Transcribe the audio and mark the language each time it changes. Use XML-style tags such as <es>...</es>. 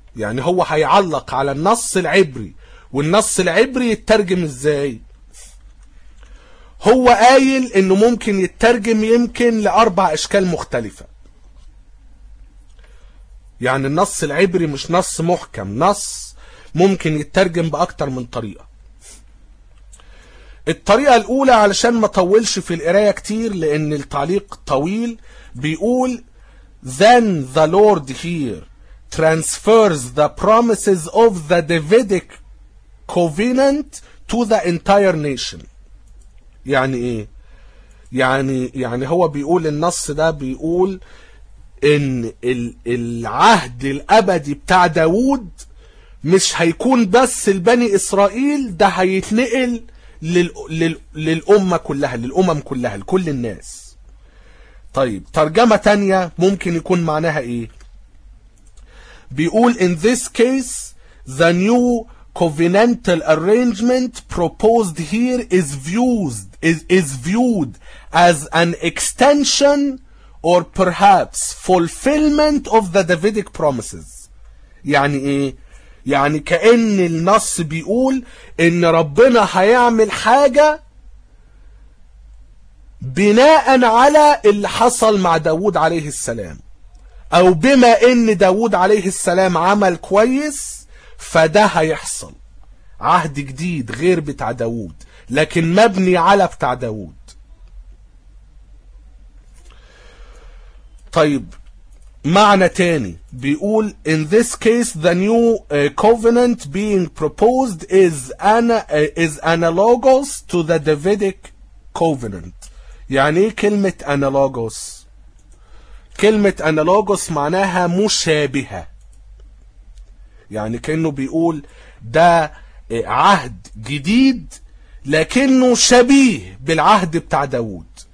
<ar>يعني هو هيعلق على النص العبري، والنص العبري يترجم ازاي؟ هو قايل انه ممكن يترجم يمكن لاربع اشكال مختلفة. يعني النص العبري مش نص محكم، نص ممكن يترجم بأكتر من طريقة. الطريقة الأولى علشان ما طولش في القراية كتير لأن التعليق طويل، بيقول</ar> <en>Then the Lord here transfers the promises of the Davidic covenant to the entire nation.</en> <ar>يعني إيه؟ يعني هو بيقول النص ده بيقول إن العهد الأبدي بتاع داود مش هيكون بس البني إسرائيل، ده هيتنقل للأمة كلها، للأمم كلها، لكل الناس. طيب ترجمة تانية ممكن يكون معناها إيه؟ بيقول</ar> <en>In this case the new covenantal arrangement proposed here is viewed as an extension or perhaps fulfillment of the Davidic promises.</en> <ar>يعني ايه؟ يعني كأن النص بيقول ان ربنا هيعمل حاجة بناء على اللي حصل مع داود عليه السلام، او بما ان داود عليه السلام عمل كويس فده هيحصل. عهد جديد غير بتاع داود لكن مبني على بتاع داود. طيب معنى تاني بيقول</ar> <en>in this case the new covenant being proposed is analogous to the Davidic covenant.</en> <ar>يعني ايه كلمة analogous؟ كلمة analogous معناها مشابهة. يعني كأنه بيقول ده عهد جديد لكنه شبيه بالعهد بتاع داود.</ar>